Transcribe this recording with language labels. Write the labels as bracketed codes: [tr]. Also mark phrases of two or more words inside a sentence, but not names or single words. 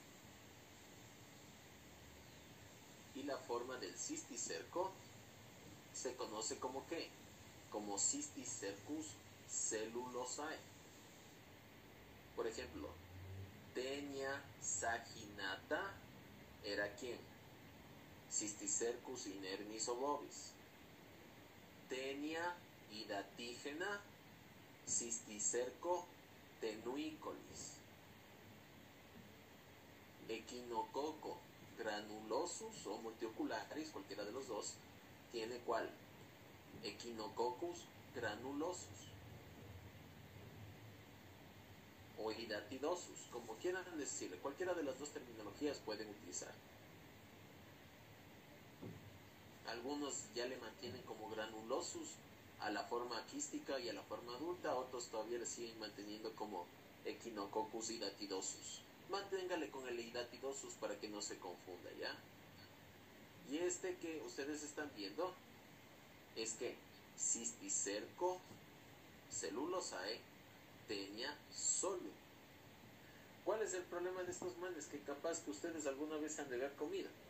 [es] Y la forma del cisticerco se conoce como ¿qué? Como Cysticercus cellulosae. Por ejemplo, Taenia saginata era ¿quién? Cysticercus inermis obovis. Taenia hidatígena, Cysticerco tenuicolis. Equinococo granulosus o multiocularis, cualquiera de los dos, tiene ¿cuál? Echinococcus granulosus o hidatidosus, como quieran decirle, cualquiera de las dos terminologías pueden utilizar. Algunos ya le mantienen como granulosus a la forma quística y a la forma adulta, otros todavía le siguen manteniendo como Echinococcus hidatidosus. Manténgale con el hidatidosus para que no se confunda, ¿ya? Y este que ustedes están viendo es que cisticerco celulosae tenia solum. ¿Cuál es el problema de estos manes? Que capaz que ustedes alguna vez han de haber comido.